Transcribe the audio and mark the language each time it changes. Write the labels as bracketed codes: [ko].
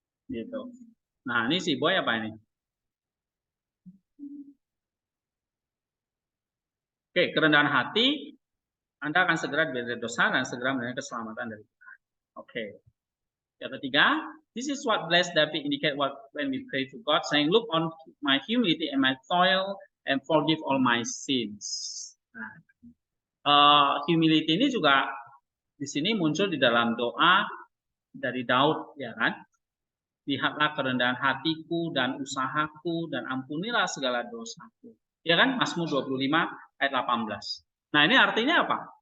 [id] Gitu. Nah, ini si Boy apa ini? Oke, kerendahan hati, Anda akan segera dibebaskan dari dosa dan segera menerima keselamatan dari Tuhan. Oke. Yang ketiga, [en] this is what blessed David indicate when we pray to God, saying, look on my humility and my toil and forgive all my sins. [id] Nah, humility ini juga di sini muncul di dalam doa dari Daud, ya kan? Lihatlah kerendahan hatiku dan usahaku dan ampunilah segala dosaku. Ya kan? Mazmur 25 ayat 18. Nah, ini artinya apa?